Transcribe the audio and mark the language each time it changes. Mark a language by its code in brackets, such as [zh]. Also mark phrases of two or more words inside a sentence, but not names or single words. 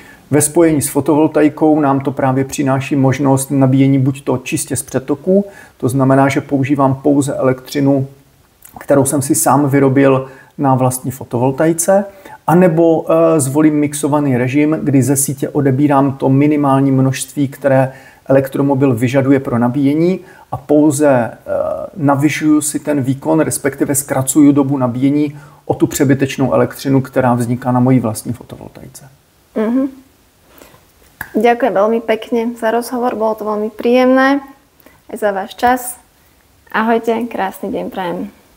[cs] Ve spojení s fotovoltaikou nám to právě přináší možnost nabíjení buď to čistě z přetoku, to znamená, že používám pouze elektřinu, kterou jsem si sám vyrobil na vlastní fotovoltaice, anebo zvolím mixovaný režim, kdy ze sítě odebírám to minimální množství, které elektromobil vyžaduje pro nabíjení a pouze navyšuju si ten výkon, respektive zkracuju dobu nabíjení o tu přebytečnou elektřinu, která vzniká na mojí vlastní fotovoltaice. Mm-hmm. [sk] Ďakujem veľmi pekne za rozhovor, bolo to veľmi príjemné aj za váš čas. Ahojte, krásny deň prajem.